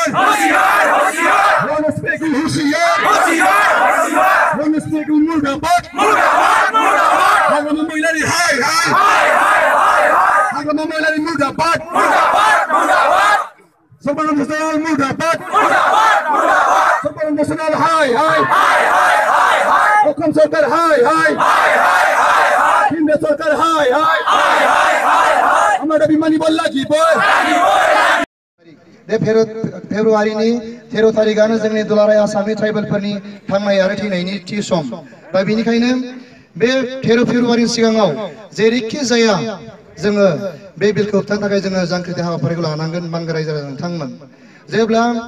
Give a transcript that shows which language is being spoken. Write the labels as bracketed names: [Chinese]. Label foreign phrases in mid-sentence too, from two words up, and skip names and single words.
[Assamese] রণস্পেগুল হুঁশিয়ার রণস্পেগুল মুর্দাবাদ আগামী মহিলারি হাই হাই আগামী মহিলারি মুর্দাবাদ সর্বানন্দ ন্যাশনাল মুর্দাবাদ সর্বানন্দ ন্যাশনাল হাই হাই অসম সরকার হাই হাই কেন্দ্র সরকার হাই হাই আমরা দাবি মানিব লাগিব [Bodo] फेब्रुवारिनि 13 तारिखानो जोंनि दुलाराय आसामनि ट्राइबेलफोरनि थांनाय आरो थैनायनि थि सम दा बेनिखायनो बे 13 फेब्रुवारिनि सिगाङाव जेरैखि जाया जोङो बे बिलखौ होबथानो थाखाय जोङो जांख्रिथाय हाबाफारिखौ लानांगोन बांगा रायजो राजा नोंथांमोन जेब्ला